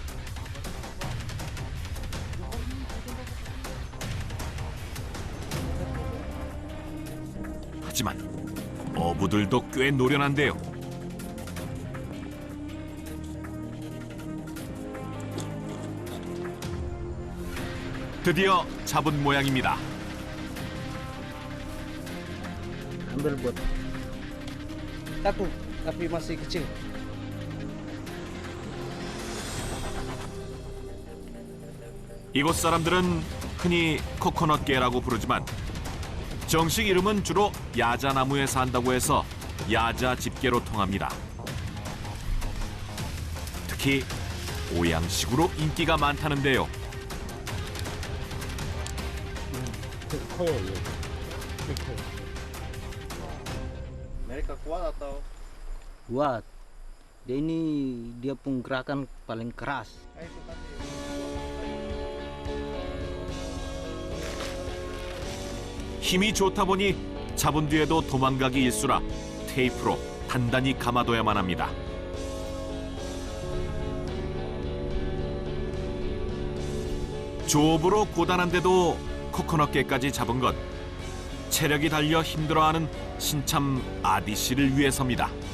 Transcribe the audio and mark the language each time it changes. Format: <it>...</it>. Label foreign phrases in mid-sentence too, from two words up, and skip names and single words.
<ko>하지만 어부들도 꽤 노련한데요. 드디어 잡은 모양입니다.</ko> <id>Ambil buat satu, tapi masih kecil.</id> <ko>이곳 사람들은 흔히 코코넛개라고 부르지만 정식 이름은 주로 야자나무에 산다고 해서 야자집게로 통합니다. 특히 오양식으로 인기가 많다는데요.</ko> <id>Mereka kuat atau? Kuat. Dia pun gerakan paling keras.</id> <ko>힘이 좋다 보니 잡은 뒤에도 도망가기 일수라 테이프로 단단히 감아둬야만 합니다. 조업으로 고단한데도 코코넛개까지 잡은 건 체력이 달려 힘들어하는 신참 아디 씨를 위해서입니다.</ko>